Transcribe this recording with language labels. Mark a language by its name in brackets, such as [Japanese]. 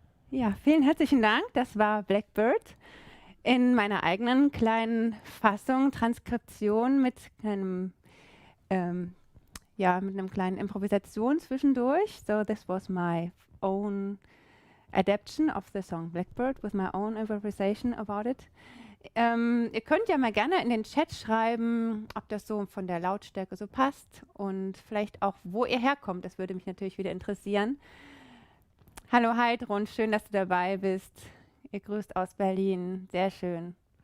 [German] Ja, vielen herzlichen Dank. Das war Blackbird in meiner eigenen kleinen Fassung, Transkription mit einem mit einem kleinen Improvisation zwischendurch. [English] So this was my own adaptation of the song Blackbird with my own improvisation about it. [German] Ihr könnt ja mal gerne in den Chat schreiben, ob das so von der Lautstärke so passt und vielleicht auch, wo ihr herkommt. Das würde mich natürlich wieder interessieren. Hallo Heidrun, schön, dass du dabei bist. Ihr grüßt aus Berlin, sehr schön.